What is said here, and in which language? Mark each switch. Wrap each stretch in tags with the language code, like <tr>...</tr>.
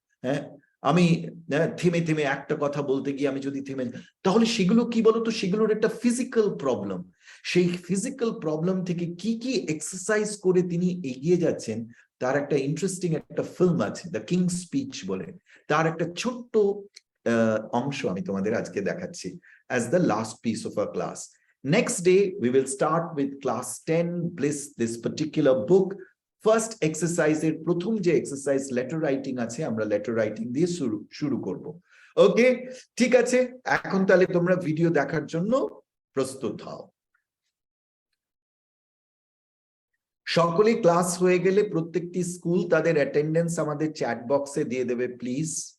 <bn>হ্যাঁ, আমি থেমে থেমে একটা কথা বলতে গিয়ে আমি যদি থেমে, তাহলে সেগুলো কি বলতো, সেগুলোর একটা ফিজিক্যাল প্রবলেম। সেই ফিজিক্যাল প্রবলেম থেকে কি কি এক্সারসাইজ করে তিনি এগিয়ে যাচ্ছেন, তার একটা ইন্টারেস্টিং একটা ফিল্ম আছে, দ্য কিং স্পিচ বলে। তার একটা ছোট্ট অংশ আমি তোমাদের আজকে দেখাচ্ছি</bn> <en>as the last piece of our class. Next day we will start with class 10 bliss, this particular book.</en> <bn>First এক্সারসাইজের প্রথম যে এক্সারসাইজ লেটার রাইটিং আছে, আমরা লেটার রাইটিং দিয়ে শুরু করব। ওকে, ঠিক আছে, এখন তাহলে তোমরা ভিডিও দেখার জন্য প্রস্তুত হও। সকলে ক্লাস হয়ে গেলে প্রত্যেকটি স্কুল তাদের অ্যাটেন্ডেন্স আমাদের চ্যাট বক্সে দিয়ে দেবে প্লিজ।</bn>